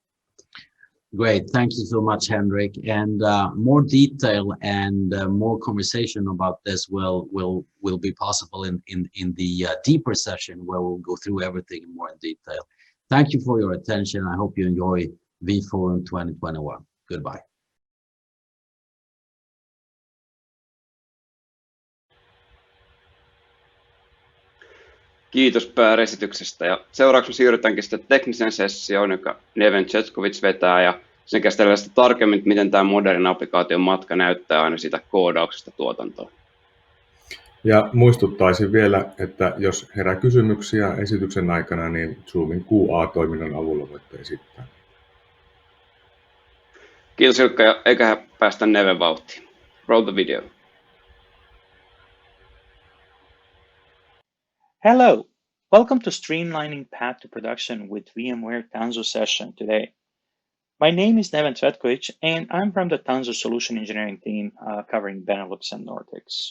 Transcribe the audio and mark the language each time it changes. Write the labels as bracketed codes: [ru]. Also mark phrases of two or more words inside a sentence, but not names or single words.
[en] Great, thank you so much, Henrik. And more detail and more conversation about this will be possible in the deeper session, where we'll go through everything more in detail. Thank you for your attention. I hope you enjoy vForum 2021. Goodbye. [fi] Kiitos Pär esityksestä, ja seuraavaksi siirrytäänkin sitten tekniseen sessioon, joka Neven Cvetkovic vetää, ja sen käsitellään sitä tarkemmin, miten tämä modernin applikaation matka näyttää aina siitä koodauksesta tuotantoon. Ja muistuttaisin vielä, että jos herää kysymyksiä esityksen aikana, niin Zoomin QA-toiminnon avulla voitte esittää. Kiitos Ilkka, ja eiköhän päästä Neven vauhtiin. [en] Roll the video. Hello, welcome to Streamlining Path to Production with VMware Tanzu session today. My name is Neven Cvetkovic, and I'm from the Tanzu Solution Engineering team covering Benelux and Nordics.